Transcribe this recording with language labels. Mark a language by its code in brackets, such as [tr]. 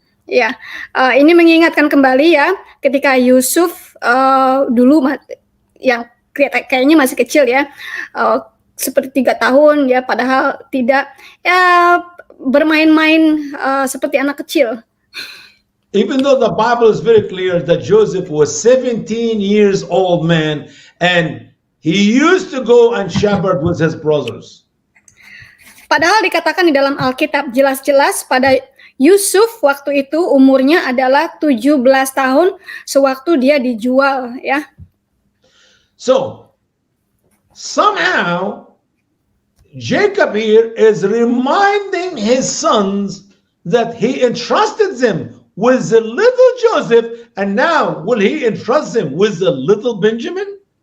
[id] Ya, ini mengingatkan kembali ya, ketika Yusuf dulu yang kayaknya masih kecil ya, seperti 3 tahun ya, padahal tidak ya bermain-main seperti anak kecil. [en] Even though the Bible is very clear that Joseph was 17 years old man and he used to go and shepherd with his brothers. [id] Padahal dikatakan di dalam Alkitab jelas-jelas pada Yusuf waktu itu umurnya adalah 17 tahun sewaktu dia dijual ya. [en] So, somehow Jacob here is reminding his sons that he entrusted them with the little Joseph, and now will he entrust them with the little Benjamin?